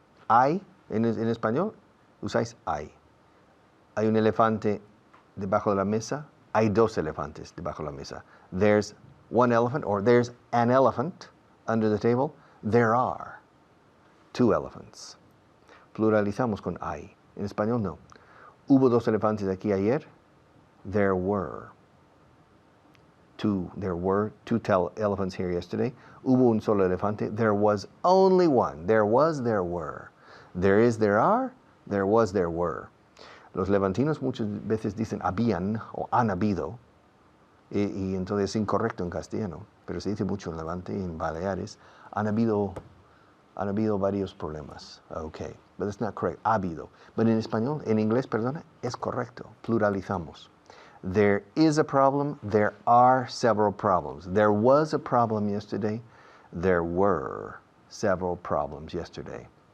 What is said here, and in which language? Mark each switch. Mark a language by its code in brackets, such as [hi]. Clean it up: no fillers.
[es] Hay, en español, usáis hay. Hay un elefante debajo de la mesa. Hay dos elefantes debajo de la mesa. [en] There's one elephant, or there's an elephant under the table. There are 2 elephants. [es] Pluralizamos con hay. En español no. Hubo 2 elefantes aquí ayer. [en] There were 2 elephants here yesterday. [es] Hubo un solo elefante. [en] There was only one. There was, there were. There is, there are. There was, there were. [es] Los levantinos muchas veces dicen habían o han habido, y entonces es incorrecto en castellano, pero se dice mucho en Levante y en Baleares. Han habido Han habido varios problemas. [en] Okay, but that's not correct. [es] Ha habido. But en español, en inglés, perdona, es correcto. [en] Pluralizamos. There is a problem. There are several problems. There was a problem yesterday. There were several problems yesterday.